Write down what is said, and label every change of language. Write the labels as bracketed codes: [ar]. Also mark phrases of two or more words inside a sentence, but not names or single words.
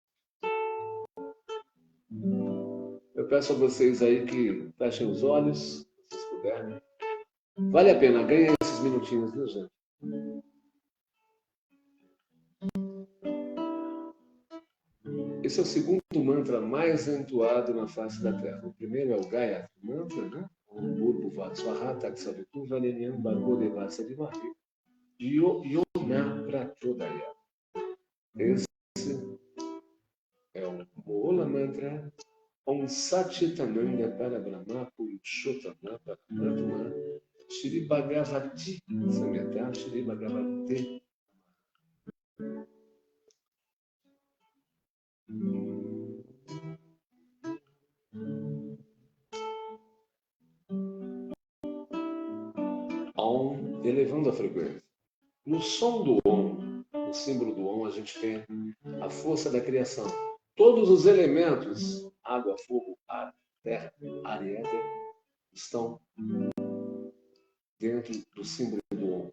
[pt] Eu peço a vocês aí que fechem os olhos, se vocês puderem. Vale a pena, ganha esses minutinhos, viu, gente? Esse é o segundo mantra mais entoado na face da Terra. O primeiro é o Gayatri Mantra, né? [sa] ॐ भूर्भुवः स्वः तत्सवितुर् वरेण्यं भर्गो देवस्य धीमहि यो नः प्रचोदयात्. [pt] Esse é o Moola Mantra. [sa] ॐ सच्चिदानन्द परब्रह्म पुरुषोत्तम परमात्मा श्री भगवती समेत श्री भगवती. [pt] Om, elevando a frequência. No som do Om, no símbolo do Om, a gente tem a força da criação. Todos os elementos, água, fogo, ar, terra, ar e éter, estão dentro do símbolo do Om.